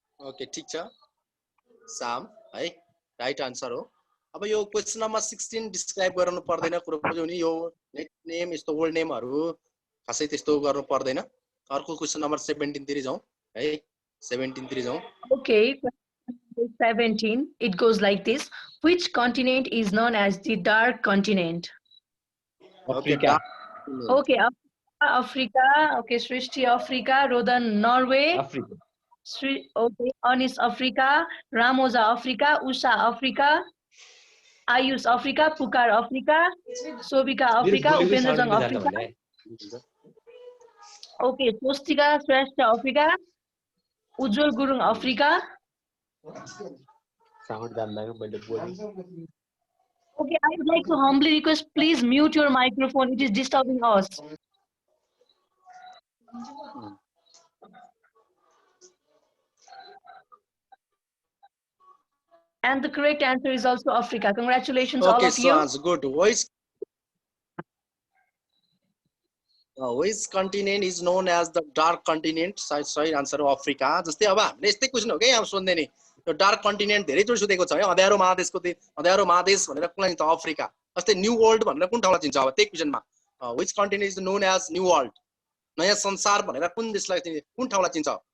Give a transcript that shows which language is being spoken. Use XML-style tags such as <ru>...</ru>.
<ne>Okay ठीक छ साम है राइट आन्सर हो अब यो क्वेशन नम्बर 16 डिस्क्राइब गर्नु पर्दैन कुरो बुझ्यौ नि यो नेम यस्तो ओल्ड नेमहरु खासै त्यस्तो गर्नु पर्दैन अर्को क्वेशन नम्बर 17 तिर जाउँ है 17 तिर जाउँ</ne> <en>Okay, question 17. It goes like this. Which continent is known as the dark continent? Okay Africa Okay, Africa. Okay, Srishti Africa. Rodan Norway. Africa Okay, Anis Africa. Ramosa Africa. Usha Africa. Ayush Africa. Pukar Africa. Sobika Africa. Upendra Jang Africa. Okay, Swastika Shrestha Africa. Ujjwal Gurung Africa.</en> <ne>Sound जान्दा मैले बोलेँ</ne> <en>Okay, I would like to humbly request, please mute your microphone. It is disturbing us. And the correct answer is also Africa. Congratulations, all Okay, of you. so good. Which continent is known as the dark continent? Sorry, answer of Africa.</en> <ne>जस्तै अब हामीले यस्तै question हो के यहाँ सोध्ने नि यो डार्क कन्टिनेन्ट धेरै चोटि सोधेको छ है अँध्यारो महादेशको अँध्यारो महादेश भनेर कुनलाई चिन्छ अफ्रिका जस्तै न्यू वर्ल्ड भनेर कुन ठाउँलाई चिन्छ अब त्यही क्वेशनमा</ne> <en>which continent is known as new world</en> <ne>नयाँ संसार भनेर कुन देशलाई चिन्छ कुन ठाउँलाई चिन्छ</ne>